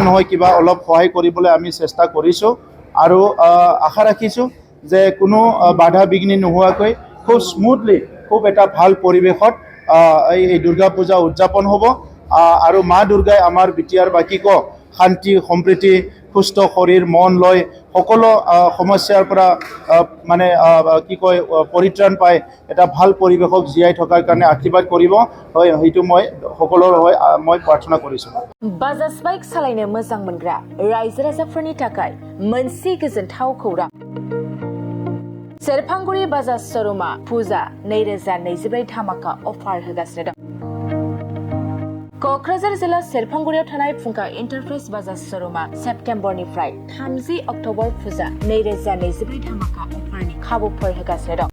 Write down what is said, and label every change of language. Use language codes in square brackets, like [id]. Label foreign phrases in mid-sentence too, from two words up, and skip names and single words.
[as] নহয় কিবা অলপ সহায় কৰিবলৈ আমি চেষ্টা কৰিছোঁ আৰু আশা ৰাখিছোঁ যে কোনো বাধা বিঘ্নি নোহোৱাকৈ খুব স্মুথলি খুব এটা ভাল পৰিৱেশত এই দুৰ্গা পূজা উদযাপন হ'ব আৰু মা দুৰ্গাই আমাৰ বিটিআৰবাসীকো শান্তি সম্প্ৰীতি সুস্থ শৰীৰ মন লৈ সকলো সমস্যাৰ পৰা পৰিত্ৰাণ পাই এটা ভাল পৰিৱেশক জীয়াই থকাৰ কাৰণে আশীৰ্বাদ কৰিব হয় সেইটো মই সকলোৰ হৈ মই প্ৰাৰ্থনা কৰিছোঁ। [brx] বাজাজ বাইক সাलायनो मोजां मोनग्रा रायजो राजाफोरनि थाखाय मोनसे गोजोनथाव खौरां। सेरफांगुरि बाजाज शोरूमा फुजा 2024 धामाका अफार होगासिनो दं। क'क्राझार जिल्ला सेरफांगुरियाव थानाय फुंखा एन्टारप्राइज बाजाज शोरूमा सेप्तेम्बरनिफ्राय 30 अक्ट'बर फुजा 2024 धामाका अफारनि खाबुफोर होगासिनो दं।